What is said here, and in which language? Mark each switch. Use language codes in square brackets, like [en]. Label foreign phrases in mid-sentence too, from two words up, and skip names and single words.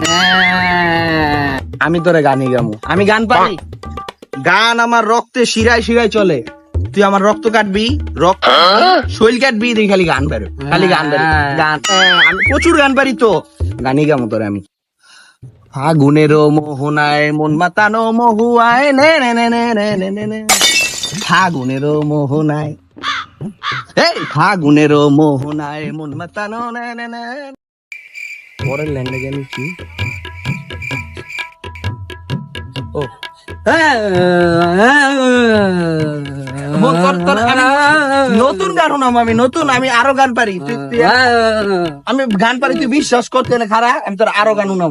[bn] আমি তোরে গান শিখামু, আমি গান পারি। গান আমার রক্তে শিরায় শিরায় চলে। তুই আমার রক্ত কাটবি, রক্ত শৈল কাটবি, তুই খালি গান পারো, খালি গান পারি। গান আমি প্রচুর গান পারি তো, গান শিখামু তোরে আমি। ফাগুনেরও মোহনায় মন মাতানো মহুয়ায় নে নে নে নে নে নে নে নে। ফাগুনেরও মোহনায়, এই ফাগুনেরও মোহনায় মন মাতানো নে নে নে। পরের ল্যান্ডে জানি কি? ও নতুন গান শোনাম আমি, নতুন, আমি আরো গান পারি। আমি গান পারি, তুই বিশ্বাস করতে না খারা, আমি তোর আরো গান শোনাবো।